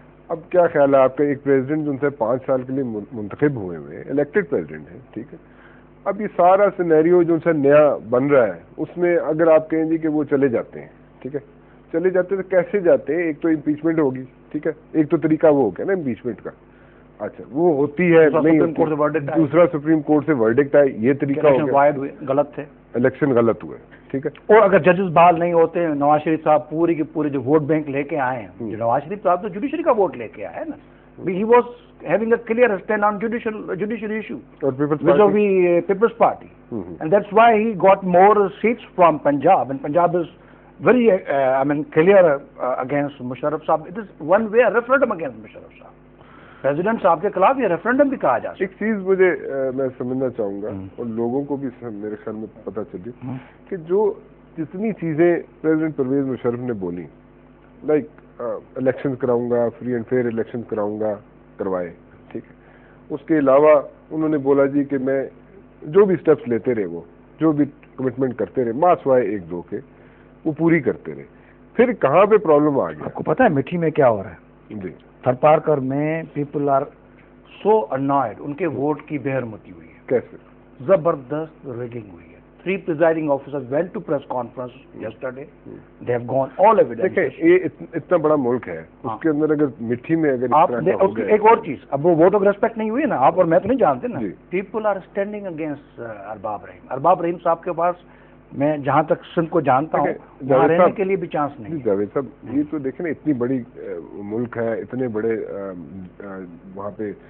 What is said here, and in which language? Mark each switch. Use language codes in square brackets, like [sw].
[ur] اب کیا خیال ہے آپ کا, ایک پریزیڈنٹ جو ان سے 5 سال کے لیے منتخب ہوئے ہوئے الیکٹڈ پریزیڈنٹ ہیں, ٹھیک ہے, اب یہ سارا سینیریو جو ان سے نیا بن رہا ہے اس میں اگر آپ کہیں گے کہ وہ چلے جاتے ہیں, ٹھیک ہے, چلے جاتے ہیں تو کیسے جاتے ہیں؟ ایک تو امپیچمنٹ ہوگی, ٹھیک ہے, ایک تو طریقہ وہ ہو گیا نا امپیچمنٹ کا. اچھا وہ ہوتی ہے نہیں, دوسرا سپریم کورٹ سے ورڈکٹ آئے, یہ طریقہ ہو گیا, غلط تھے, الیکشن غلط ہوئے, ٹھیک ہے. اور اگر ججز بحال نہیں ہوتے, نواز شریف صاحب پوری کی پوری جو ووٹ بینک لے کے آئے ہیں, نواز شریف صاحب تو جوڈیشری کا ووٹ لے کے آئے نا. [en] He was having a clear stand on judiciary issue with People's Party. And that's why he got more seats from Punjab. And Punjab is very, clear against Musharraf Sahab. It is one way a referendum against Musharraf Sahab. [ur] President صاحب کے خلاف یہ referendum بھی کہا جا سکتا ہے. ایک چیز مجھے میں سمجھنا چاہوں گا اور لوگوں کو بھی میرے خیال میں پتہ چلی کہ جو جتنی چیزیں پریزیڈنٹ پرویز مشرف نے بولی, لائک الیکشن کراؤں گا, فری اینڈ فیئر الیکشن کراؤں گا, کروائے, ٹھیک ہے. اس کے علاوہ انہوں نے بولا جی کہ میں جو بھی سٹیپس لیتے رہے, وہ جو بھی کمٹمنٹ کرتے رہے, ماں سوائے 1-2 کے, وہ پوری کرتے رہے. پھر کہاں پہ پرابلم آ گیا؟ آپ کو پتہ ہے مٹھی میں کیا ہو رہا ہے جی؟ تھرپارکر میں [en] people are so annoyed, [ur] ان کے ووٹ کی بے حرمتی ہوئی ہے. کیسے؟ زبردست ریگنگ ہوئی ہے. [en] 3 presiding officers went to press conference yesterday. They have gone all evidence. [ur] دیکھیں یہ اتنا بڑا ملک ہے, اس کے اندر اگر مٹھی میں اگر ایک اور چیز, اب وہ ووٹ آف ریسپیکٹ نہیں ہوئی نا, آپ اور میں تو نہیں جانتے نا. [en] people are standing against [ur] ارباب رحیم. ارباب رحیم صاحب کے پاس میں جہاں تک سندھ کو جانتا ہوں وہاں رہنے کے لیے بھی چانس نہیں. جاوید صاحب یہ تو دیکھیں نا اتنی بڑی ملک ہے, اتنے بڑے وہاں پہ